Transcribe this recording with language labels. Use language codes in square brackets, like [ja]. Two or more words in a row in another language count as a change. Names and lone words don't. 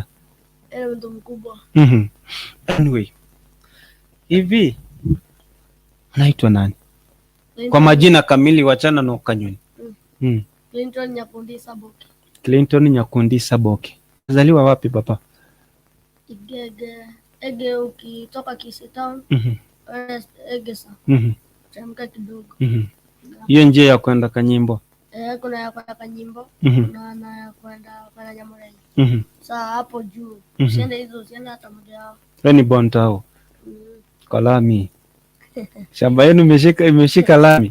[sw] Ni mtu mkubwa. Anyway. Hivi unaitwa nani? Kwa majina kamili, wachana na Okanyoni. Clinton Nyakundi Saboke. Clinton Nyakundi Saboke. Zaliwa wapi papa? Ege ukitoka Kisii Town. Egesa. Chamka kidogo. Hiyo njia ya kwenda Kanyimbo. Kuna ya kwenda Kanyimbo, na ya kwenda Nyamurenge. Sasa hapo juu, usiende hata moja yao. Wewe ni Bontao. Kalami. Shamba yenu imeshika lami.